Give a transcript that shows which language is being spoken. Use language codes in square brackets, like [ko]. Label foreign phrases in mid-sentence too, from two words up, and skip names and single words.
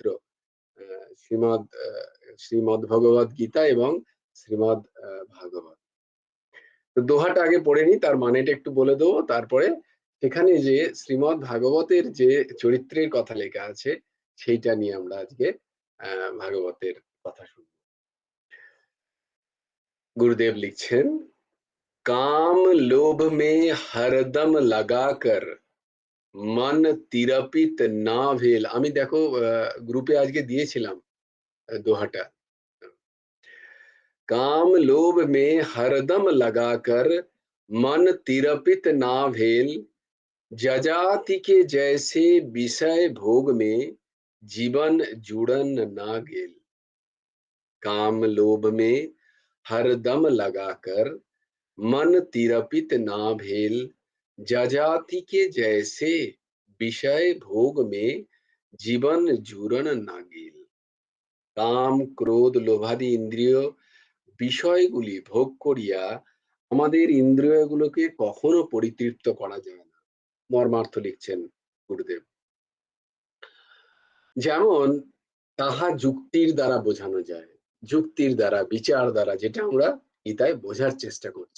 [bn] আ শ্রীমদ ভগবত গীতা এবং শ্রীমদ ভাগবত। তো দোহাটা আগে পড়ে নিই, তার মানেটা একটু বলে দেবো। তারপরে সেখানে যে শ্রীমদ ভাগবতের যে চরিত্রের কথা লেখা আছে, সেইটা নিয়ে আমরা আজকে ভাগবতের কথা শুনব। গুরুদেব লিখছেন, [mai] काम लोभ में हरदम लगाकर मन तिरपित ना भेल। [bn] আমি দেখো গ্রুপে আজকে দিয়েছিলাম দোহাটা। [mai] काम लोभ में हरदम लगाकर मन तिरपित ना भेल, जजाति के जैसे विषय भोग में जीवन जुड़न ना गेल। काम लोभ में हरदम लगाकर मन तिरपित ना भेल, जजाति के जैसे विषय भोग में जीवन जुड़न ना गेल। [bn] কাম ক্রোধ লোভাদি ইন্দ্রিয় বিষয়গুলি ভোগ করিয়া আমাদের ইন্দ্রিয়গুলোকে কখনো পরিতৃপ্ত করা যায় না। মর্মার্থ লিখছেন গুরুদেব। যেমন তাহা যুক্তির দ্বারা বোঝানো যায়, যুক্তির দ্বারা বিচার দ্বারা, যেটা আমরা গীতায় বোঝার চেষ্টা করছি।